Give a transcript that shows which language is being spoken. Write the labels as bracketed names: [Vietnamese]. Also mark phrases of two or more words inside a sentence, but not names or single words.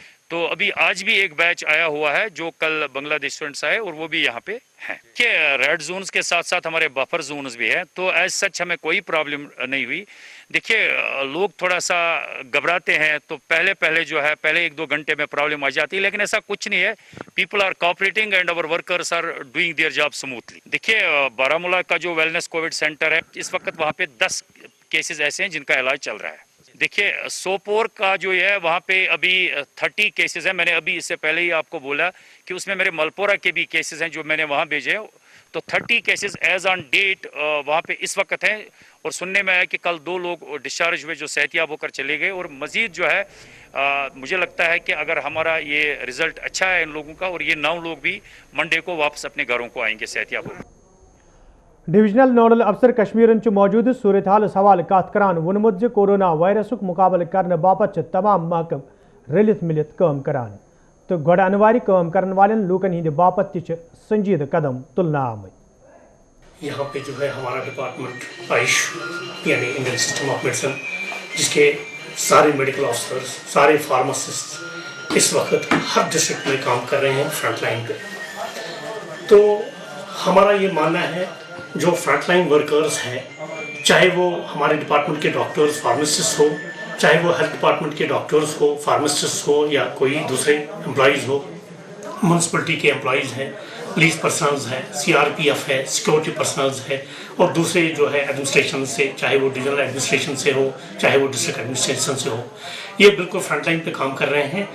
[Hindi] तो अभी आज भी एक बैच आया हुआ है जो कल बांग्लादेश स्टूडेंट्स आए और वो भी यहाँ पे हैं। कि [English] red zones [Hindi] के साथ साथ हमारे [English] buffer zones [Hindi] भी हैं, तो [English] as such [Hindi] हमें कोई प्रॉब्लम नहीं हुई। देखिए लोग थोड़ा सा घबराते हैं, तो पहले जो है पहले 1-2 घंटे में प्रॉब्लम आ जाती है, लेकिन ऐसा कुछ नहीं है। [English] people are cooperating and our workers are doing their job smoothly. [Hindi] देखिए बारामूला का जो [English] wellness covid center [Hindi] है, इस वक्त वहाँ पे 10 केसेस ऐसे हैं जिनका इलाज चल रहा है। देखिए सोपोर का जो है वहाँ पे अभी 30 केसेस हैं। मैंने अभी इससे पहले ही आपको बोला कि उसमें मेरे मलपोरा के भी केसेस हैं जो मैंने वहाँ भेजे हैं। तो 30 केसेस [English] as on date [Hindi] वहाँ पे इस वक्त हैं, और सुनने में आया कि कल 2 लोग डिस्चार्ज हुए जो सेहतियाब होकर चले गए। और मज़ीद जो है मुझे लगता है कि अगर हमारा ये रिज़ल्ट अच्छा है इन लोगों का, और ये 9 लोग भी मंडे को वापस अपने घरों को आएंगे सेहतियाब होकर। [English] divisional nodal officer [Kashmiri] कश्मीरन मौजूद सूरत हाल सवाल कत करान वोनमुत [English] corona virus [Kashmiri] मुकाबल करने बापत तमाम महकम रलित मिलित काम करान, तो गोड़ अनिवार्य काम करने वाले लूकन हिंद बापत संजीद कदम तुलना आमद। [Hindi] यहाँ पे जो है हमारा डिपार्टमेंट आयुष यानी [English] Indian system of medicine, [Hindi] जिसके सारे [English] medical officers, [Hindi] सारे फार्मासिस्ट इस वक्त हर डिस्ट्रिक्ट में काम कर रहे हैं [English] front line [Hindi] पे। तो हमारा ये मानना है जो [English] frontline workers [Hindi] हैं, चाहे वो हमारे डिपार्टमेंट के [English] doctors pharmacist [Hindi] हो, चाहे वो [English] health department [Hindi] के डॉक्टर्स हो, फार्मासिस्ट हो, या कोई दूसरे एम्प्लॉयज़ हो, म्यूनसिपलिटी के एम्प्लॉयज़ हैं, [English] police personnels [Hindi] हैं, CRPF है, [English] security personnels [Hindi] है, और दूसरे जो है एडमिनिस्ट्रेशन से, चाहे वो [English] divisional administration [Hindi] से हो, चाहे वो [English] district administration [Hindi] से हो, ये बिल्कुल फ्रंटलाइन पे काम कर रहे हैं।